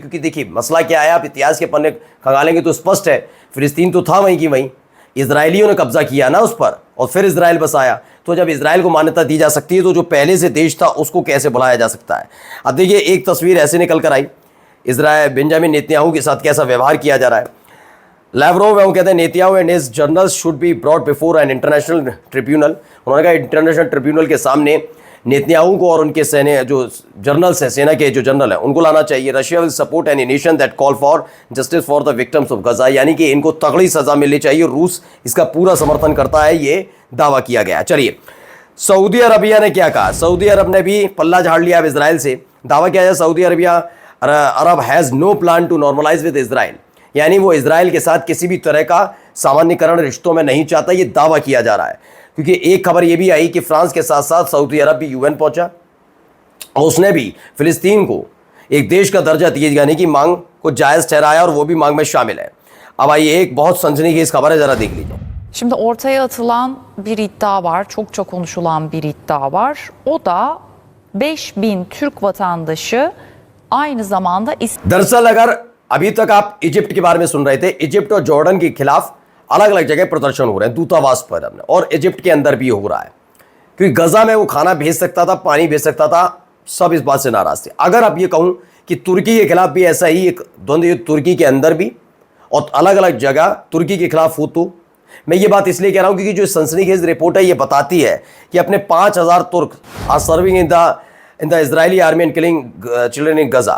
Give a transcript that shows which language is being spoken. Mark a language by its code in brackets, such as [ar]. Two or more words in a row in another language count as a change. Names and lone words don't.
[hi] क्योंकि देखिए मसला क्या है, आप इतिहास के पन्ने खंगालेंगे तो स्पष्ट है, फिलिस्तीन तो था वहीं की वहीं, इजरायलियों ने कब्जा किया ना उस पर और फिर इजराइल बसाया। तो जब इजराइल को मान्यता दी जा सकती है तो जो पहले से देश था उसको कैसे बुलाया जा सकता है। अब देखिए एक तस्वीर ऐसे निकल कर आई, इजराइल बेंजामिन नेतन्याहू के साथ कैसा व्यवहार किया जा रहा है। लैवरोव है वो कहते हैं [en] Netanyahu and his generals should be brought before an international tribunal. [hi] उन्होंने कहा [en] international tribunal [hi] के सामने नेतन्याहू को और उनके सेना जो जर्नल्स हैं, सेना के जो जनरल हैं, उनको लाना चाहिए। [en] Russia will support any nation that calls for justice for the victims of Gaza, [hi] यानी कि इनको तगड़ी सजा मिलनी चाहिए। रूस इसका पूरा समर्थन करता है, ये दावा किया गया। चलिए, सऊदी अरबिया ने क्या कहा? सऊदी अरब ने भी पल्ला झाड़ लिया अब इजराइल से। दावा किया जाए सऊदी अरब [en] has no plan to normalize with Israel, [hi] यानी वो इजराइल के साथ किसी भी तरह का सामान्यकरण रिश्तों में नहीं चाहता, ये दावा किया जा रहा है। क्योंकि एक खबर ये भी आई कि फ्रांस के साथ साथ सऊदी अरब भी यूएन पहुंचा और उसने भी फिलिस्तीन को एक देश का दर्जा दिए जाने की मांग को जायज़ ठहराया और वो भी मांग में शामिल है। अब आइए, एक बहुत सनसनीखेज खबर है, जरा देख लीजिए। [tr] Şimdi ortaya atılan bir iddia var, çokça konuşulan bir iddia var. O da 5000 Türk vatandaşı aynı zamanda [hi] दरअसल अगर अभी तक आप इजिप्ट के बारे में सुन रहे थे, इजिप्ट और जॉर्डन के खिलाफ अलग अलग जगह प्रदर्शन हो रहे हैं दूतावास पर अपने, और इजिप्ट के अंदर भी हो रहा है। क्योंकि गजा में वो खाना भेज सकता था, पानी भेज सकता था, सब इस बात से नाराज थे। अगर आप ये कहूं कि तुर्की के खिलाफ भी ऐसा ही एक द्वंद्व युद्ध तुर्की के अंदर भी और अलग अलग जगह तुर्की के खिलाफ हो, तो मैं ये बात इसलिए कह रहा हूं क्योंकि जो सनसनीखेज रिपोर्ट है ये बताती है कि अपने 5000 तुर्क [en] are serving in the Israeli army and killing children in Gaza.